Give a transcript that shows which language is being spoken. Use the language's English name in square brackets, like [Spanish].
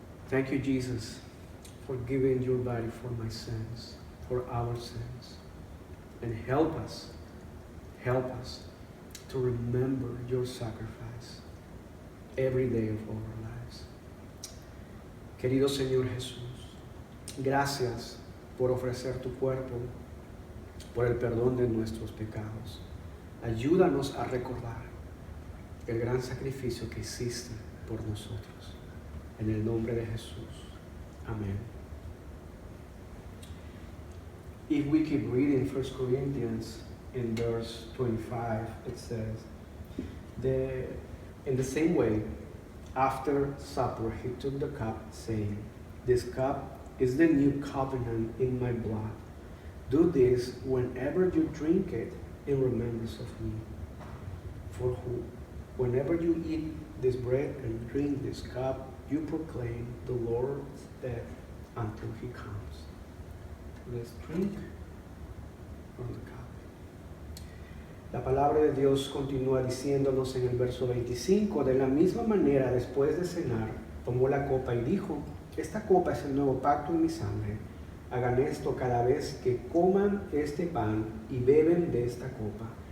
[English] Thank you, Jesus, for giving your body for my sins, for our sins. And help us to remember your sacrifice every day of our lives. [Spanish] Querido Señor Jesús, gracias por ofrecer tu cuerpo, por el perdón de nuestros pecados. Ayúdanos a recordar el gran sacrificio que hiciste por nosotros. En el nombre de Jesús. Amén. [English] If we keep reading 1 Corinthians in verse 25, it says, in the same way, after supper, he took the cup, saying, "This cup is the new covenant in my blood. Do this whenever you drink it in remembrance of me. For whenever you eat this bread and drink this cup, you proclaim the Lord's death until he comes." Let's drink from the cup. [Spanish] La palabra de Dios continúa diciéndonos en el verso 25, de la misma manera, después de cenar, tomó la copa y dijo, "Esta copa es el nuevo pacto en mi sangre. Hagan esto cada vez que coman este pan y beben de esta copa.